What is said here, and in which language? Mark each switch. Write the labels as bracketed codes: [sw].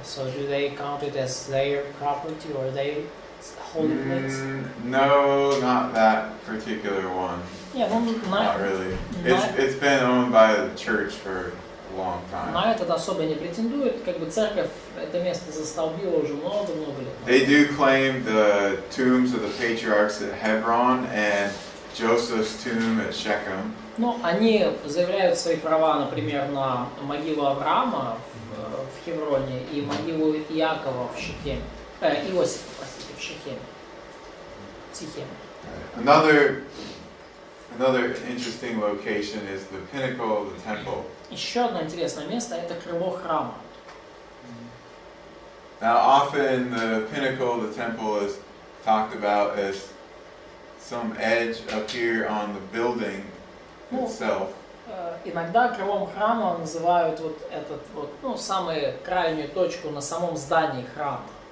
[en] So, do they count it as their property, or they holy place? No, not that particular one. Yeah, Not really. It's been owned by the church for a long time. [ru] На этот особо не претендует, как бы церковь это место застолбила уже много-много лет. [en] They do claim the tombs of the patriarchs at Hebron and Joseph's tomb at Shechem. [ru] Но они заявляют свои права, например, на могилу Авраама в Хевроне и могилу Иакова в Шехеме. Иосифа, простите, в Шехеме. Сихеме. [en] Another interesting location is the pinnacle of the temple. [ru] Еще одно интересное место – это крыло храма. [en] Now, often the pinnacle of the temple is talked about as some edge up here on the building itself. [ru] Иногда крылом храма называют вот этот вот, ну, самую крайнюю точку на самом здании храма.